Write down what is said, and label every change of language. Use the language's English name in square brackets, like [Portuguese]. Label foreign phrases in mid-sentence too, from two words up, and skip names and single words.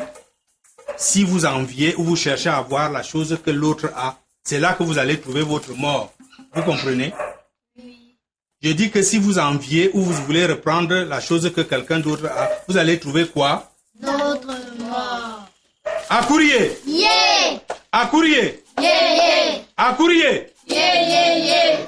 [French] Si vous enviez ou vous cherchez à avoir la chose que l'autre a, c'est là que vous allez trouver votre mort. Vous comprenez? Oui. Je dis que si vous enviez ou vous voulez reprendre la chose que quelqu'un d'autre a, vous allez trouver quoi? Notre mort. Akuriye! Yeah! Akuriye! [English] Yeah, yeah! Akuriye! Yeah, yeah, yeah!